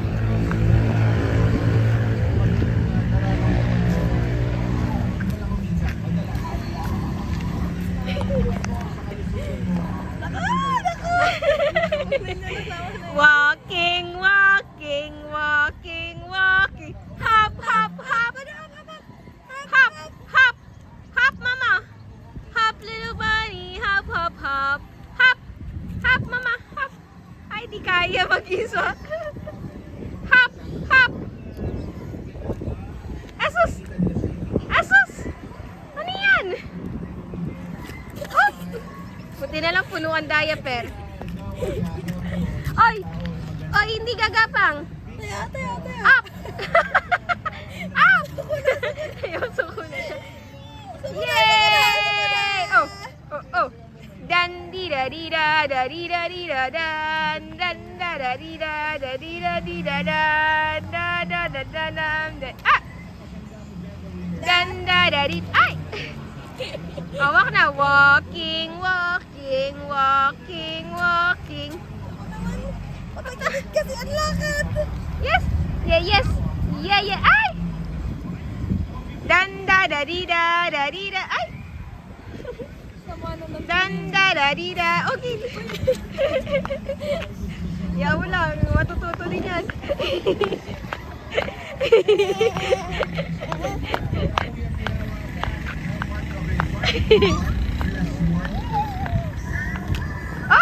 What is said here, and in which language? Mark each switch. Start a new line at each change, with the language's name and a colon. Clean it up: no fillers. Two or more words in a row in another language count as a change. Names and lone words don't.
English: Walking, walking, walking, walking. Hop, hop, hop. Hop, hop. Hop, Mama. Hop, little bunny. Hop, hop, hop. Hop. Hop, Mama. Hop.
Filipino: Ay, di kaya mag-isa.
English: Hop, hop.
Filipino: Asus! Asus! Ano yan? Hop! Buti na lang puno ang diaper. Oy! Oy, hindi gagapang. Tayo, tayo, tayo.
English: Up! Up!
Filipino: Ayaw, suko na siya.
English: Yay! Oh! Oh, oh! Dan di da di da da di da di da dan dan da da di da da di da di da dan da da da da dan dan ah! Dan da da di ay!
Filipino: Hawak na.
English: Walking, walking, walking, walking.
Filipino: Patagilid kasi ang lakad.
English: Yes! Yeah, yes! Yeah, yeah! Ay! Dan da da di da da di da ay!
Filipino: Sama na ng Dan da da di da okay! Yaw lang, matututo din yan.
English: Up!